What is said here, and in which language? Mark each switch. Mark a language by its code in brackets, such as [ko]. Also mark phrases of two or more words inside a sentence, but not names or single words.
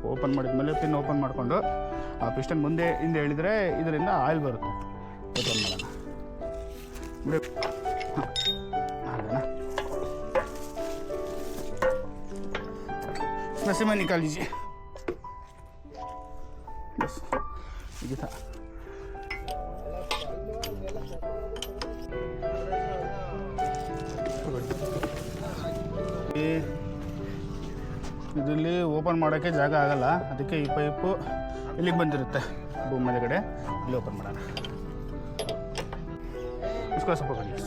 [kn] ಓಪನ್ ಮಾಡಿದ್ಮೇಲೆ [en] pin open [kn] ಮಾಡಿಕೊಂಡು ಆ ಪಿಸ್ಟನ್ ಮುಂದೆ ಹಿಂದೆ ಎಳಿದ್ರೆ ಇದರಿಂದ ಆಯಿಲ್ ಬರುತ್ತೆ. ಓಪನ್ ಮಾಡೋಣ ಬಿಡಿ. [hi] ಹಾಂ नशे में निकाल लीजिए बस ये था. [kn] ಇದರಲ್ಲಿ ಓಪನ್ ಮಾಡೋಕ್ಕೆ ಜಾಗ ಆಗಲ್ಲ, ಅದಕ್ಕೆ ಈ ಪೈಪು ಇಲ್ಲಿಗೆ ಬಂದಿರುತ್ತೆ ಭೂಮಿ ಮೇಲೆಗಡೆ. ಇಲ್ಲಿ ಓಪನ್ ಮಾಡೋಣ. [hi] इसको सब पकड़ लिया.